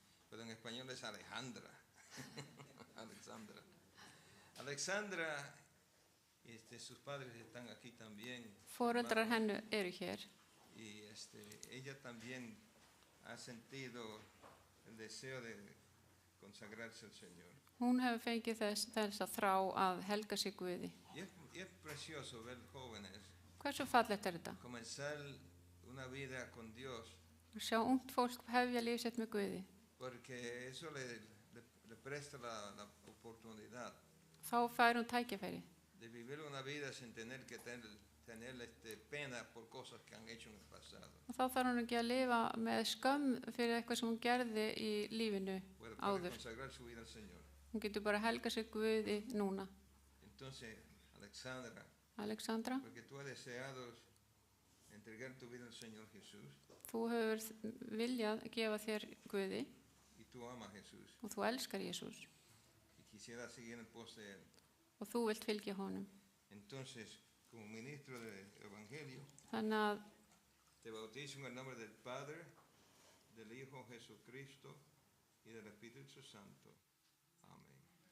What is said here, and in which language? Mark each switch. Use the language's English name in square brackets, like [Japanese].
[Spanish] Pero en español es Alejandra. Alexandra. Alexandra, sus padres están aquí también. [Icelandic] Foreldrar hennar eru hér. [Spanish] Y ella también ha sentido el deseo de consagrarse al Señor. [Icelandic] Hún hefur fengið þessa þrá að helga sig Guði. [Spanish] Y es precioso ver jóvenes [Icelandic] Hversu fallegt er þetta? [Spanish] comenzar una vida con Dios, [Icelandic] Að sjá ungt fólk hefja líf sitt með Guði. [Spanish] porque eso le presta la oportunidad [Icelandic] Þá fær hún tækifæri. [Spanish] de vivir una vida sin tener que tener pena por cosas que han hecho en el pasado. [Icelandic] Og þá þarf hún ekki að lifa með skömm fyrir eitthvað sem hún gerði í lífinu [Spanish] Puede [Icelandic] áður. [Spanish] consagrar su vida al Señor. [Icelandic] Hún getur bara helga sig Guði núna. [Spanish] Entonces, Alexandra, [Icelandic] Alexandra, [Spanish] porque tú has deseado entregar tu vida al Señor Jesús [Icelandic] þú hefur viljað gefa þér Guði [Spanish] y tú amas a Jesús [Icelandic] og þú elskar Jesús [Spanish] y quisieras seguir en pos de Él. [Icelandic] og þú vilt fylgja honum. [Spanish] Entonces, como ministro del Evangelio, [Icelandic] Þannig að [Spanish] te bautizo en el nombre del Padre, del Hijo Jesucristo y del Espíritu Santo. Amén.